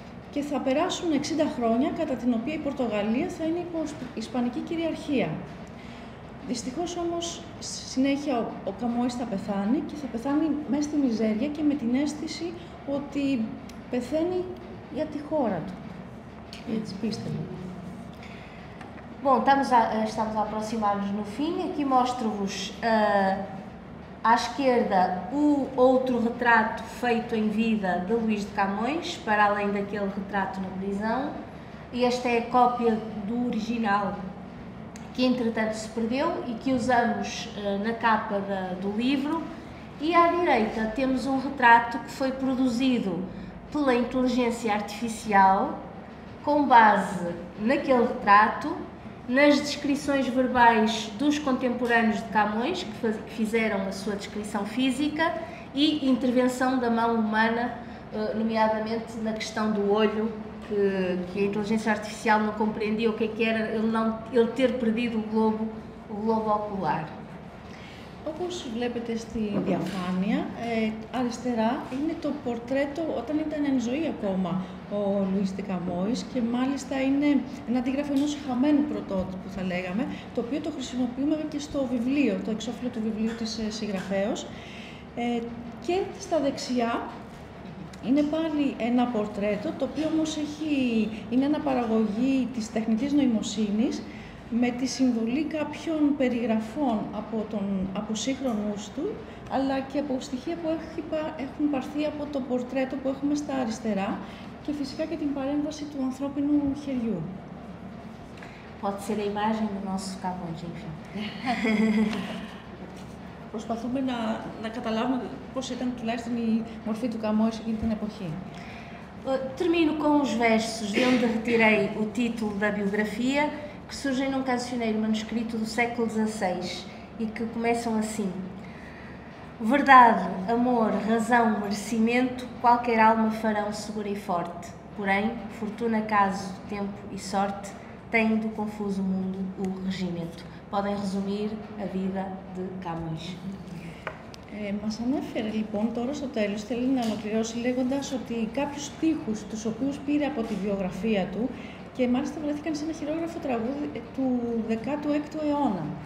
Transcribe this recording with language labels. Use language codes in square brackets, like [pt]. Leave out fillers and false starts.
[el] Και θα περάσουν 60 χρόνια, κατά την οποία η Πορτογαλία θα είναι υπό Ισπανική κυριαρχία. Δυστυχώς όμως, συνέχεια ο Καμόης θα πεθάνει και θα πεθάνει μέσα στη μιζέρια και με την αίσθηση ότι πεθαίνει για τη χώρα του. Έτσι πίστευα. [pt] Bom, estamos a aproximar-nos no fim. Aqui mostro-vos à esquerda o outro retrato feito em vida de Luís de Camões, para além daquele retrato na prisão. E esta é a cópia do original, que entretanto se perdeu e que usamos na capa do livro. E à direita temos um retrato que foi produzido pela inteligência artificial, com base naquele retrato, nas descrições verbais dos contemporâneos de Camões, que fizeram a sua descrição física, e intervenção da mão humana, nomeadamente na questão do olho, que a inteligência artificial não compreendia o que era ele ter perdido o globo ocular. [el] Όπως βλέπετε στη διαφάνεια, αριστερά είναι το πορτρέτο όταν ήταν εν ζωή ακόμα ο Λουίς ντε Καμόης και μάλιστα είναι ένα αντίγραφο ενός χαμένου πρωτότυπου, θα λέγαμε, το οποίο το χρησιμοποιούμε και στο βιβλίο, το εξώφυλλο του βιβλίου της συγγραφέως. Και στα δεξιά είναι πάλι ένα πορτρέτο, το οποίο όμως είναι αναπαραγωγή της τεχνητής νοημοσύνης, με τη συμβολή κάποιων περιγραφών από σύγχρονους του, αλλά και από στοιχεία που έχουν πάρθει από το πορτρέτο που έχουμε στα αριστερά και φυσικά και την παρέμβαση του ανθρώπινου χεριού. [pt] Pode ser a imagem do nosso Camões, enfim. [el] Προσπαθούμε να καταλάβουμε πώς ήταν tulaistον η μορφή του Καμόης εκείνη την εποχή. [pt] Termino com os versos de onde retirei o título da biografia, que surgem num cancioneiro manuscrito do século XVI e que começam assim: verdade, amor, razão, merecimento, qualquer alma farão segura e forte. Porém, fortuna, caso, tempo e sorte têm do confuso mundo o regimento. Podem resumir a vida de Camões. [el] Μας ανέφερε λοιπόν τώρα στο τέλος, θέλει να ολοκληρώσει λέγοντας ότι κάποιους στίχους τους οποίους πήρε από τη βιογραφία του και μάλιστα βρέθηκαν σε ένα χειρόγραφο τραγούδι του 16ου αιώνα.